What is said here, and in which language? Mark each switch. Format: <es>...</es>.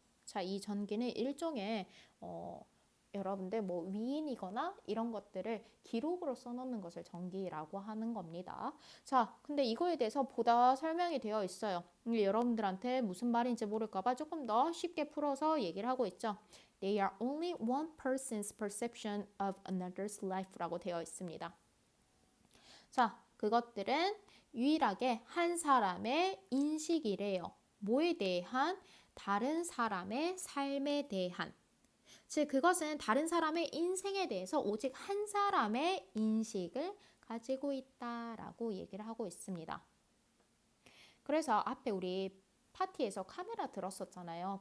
<ko>자, 이 전기는 일종의 여러분들 뭐 위인이거나 이런 것들을 기록으로 써놓는 것을 전기라고 하는 겁니다. 자, 근데 이거에 대해서 보다 설명이 되어 있어요. 여러분들한테 무슨 말인지 모를까봐 조금 더 쉽게 풀어서 얘기를 하고 있죠.</ko> <en>They are only one person's perception of another's life</en> <ko>라고 되어 있습니다. 자, 그것들은 유일하게 한 사람의 인식이래요. 뭐에 대한? 다른 사람의 삶에 대한. 즉 그것은 다른 사람의 인생에 대해서 오직 한 사람의 인식을 가지고 있다라고 얘기를 하고 있습니다. 그래서 앞에 우리 파티에서 카메라 들었었잖아요.</ko>